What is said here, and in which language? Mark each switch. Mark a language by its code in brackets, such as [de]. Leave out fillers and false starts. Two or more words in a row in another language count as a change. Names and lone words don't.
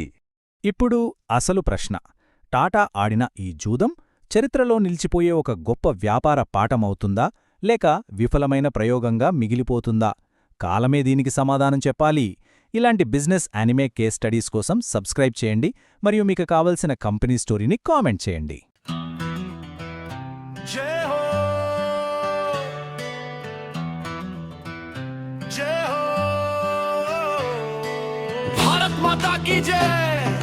[te] ఇప్పుడు అసలు ప్రశ్న, టాటా ఆడిన ఈ జూదం చరిత్రలో నిలిచిపోయే ఒక గొప్ప వ్యాపార పాఠమవుతుందా లేక విఫలమైన ప్రయోగంగా మిగిలిపోతుందా? కాలమే దీనికి సమాధానం చెప్పాలి. ఇలాంటి [en] business anime case studies [te] కోసం సబ్స్క్రైబ్ చేయండి మరియు మీకు కావలసిన కంపెనీ స్టోరీని కామెంట్ చేయండి. [hi] जय हो जय हो भारत माता की जय।